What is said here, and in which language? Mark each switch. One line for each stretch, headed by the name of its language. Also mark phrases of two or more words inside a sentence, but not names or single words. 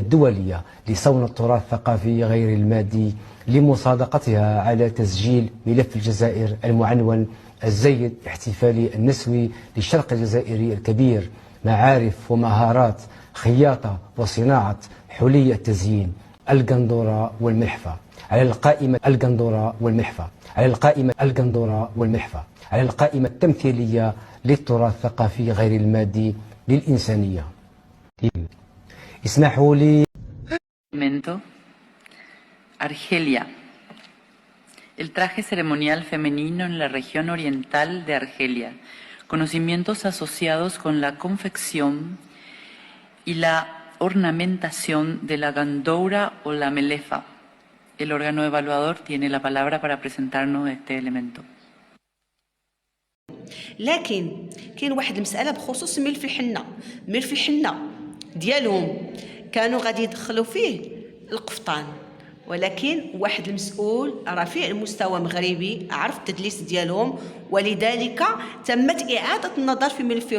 Arabic: الدولية لصون التراث الثقافي غير المادي لمصادقتها على تسجيل ملف الجزائر المعنون الزيد الاحتفالي النسوي للشرق الجزائري الكبير، معارف ومهارات خياطة وصناعة حلي التزيين القندورة والمحفة على القائمة على القائمة التمثيلية للتراث الثقافي غير المادي للإنسانية. اسمحوا لي.
Spanish: Argelia. El traje ceremonial femenino en la región oriental de Argelia. Conocimientos asociados con la confección y la ornamentación de la gandoura o la melefa. El órgano evaluador tiene la palabra para presentarnos este elemento.
Arabic: لكن كاين واحد المساله بخصوص ملف الحنه ديالهم، كانوا غادي يدخلوا فيه القفطان، ولكن واحد المسؤول رفيع المستوى مغربي عرف التدليس ديالهم، ولذلك تمت اعاده النظر في ملفهم.